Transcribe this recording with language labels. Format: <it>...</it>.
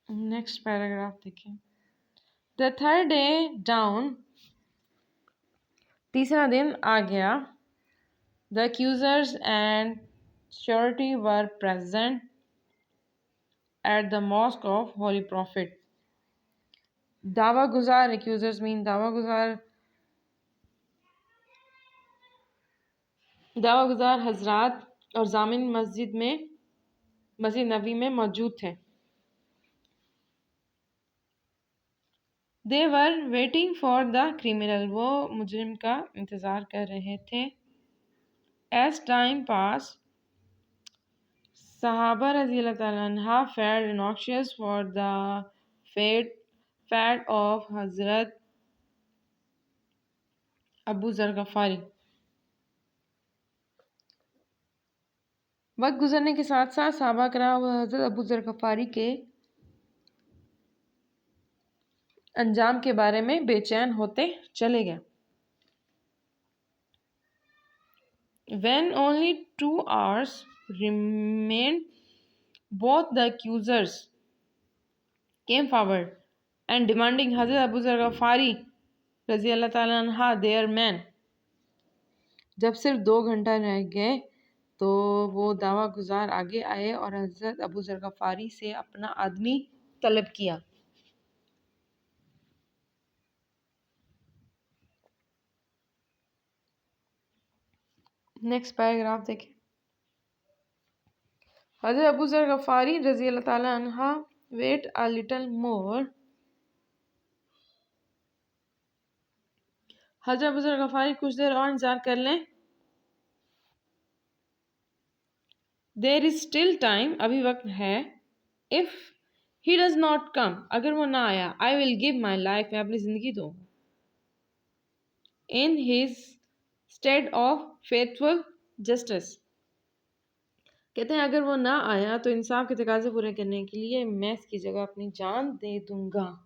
<ur>Next paragraph دیکھیں.</ur> <en>The third day down,</en> <ur>تیسرا دن آ گیا.</ur> <en>The accusers and surety were present at the mosque of Holy Prophet.</en> <ur>دعوی گزار,</ur> <en>accusers mean</en> <ur>دعوی گزار حضرات اور ضامن مسجد نبوی میں موجود تھے.</ur> <en>They were waiting for the criminal,</en> <ur>وہ مجرم کا انتظار کر رہے تھے.</ur> <en>As time passed, صحابہ رضی اللہ تعالیٰ عنہ felt anxious for the fate of حضرت ابو ذر غفاری.</en> <ur>وقت گزرنے کے ساتھ ساتھ صحابہ کرام حضرت ابو ذر غفاری کے انجام کے بارے میں بے چین ہوتے چلے گئے.</ur> <en>When only 2 hours remained, both the accusers came forward and demanding حضرت ابو ذر غفاری رضی اللہ تعالیٰ عنہ their man.</en> <ur>جب صرف 2 گھنٹہ رہ گئے تو وہ دعوی گزار آگے آئے اور حضرت ابو ذر غفاری سے اپنا آدمی طلب کیا. نیکسٹ پیراگراف دیکھیں.</ur> <en>حضرت ابو ذر غفاری رضی اللہ تعالیٰ عنہ wait a little more.</en> <ur>حضرت ابو ذر غفاری کچھ دیر اور انتظار کر لیں.</ur> <en>There is still time,</en> <ur>ابھی وقت ہے.</ur> <en>If he does not come,</en> <ur>اگر وہ نہ آیا,</ur> <en>I will give my life,</en> <ur>میں اپنی زندگی دوں</ur> <en>in his stead of faithful justice.</en> <ur>کہتے ہیں اگر وہ نہ آیا تو انصاف کے تقاضے پورے کرنے کے لیے میں اس کی جگہ اپنی جان دے دوں گا.</ur>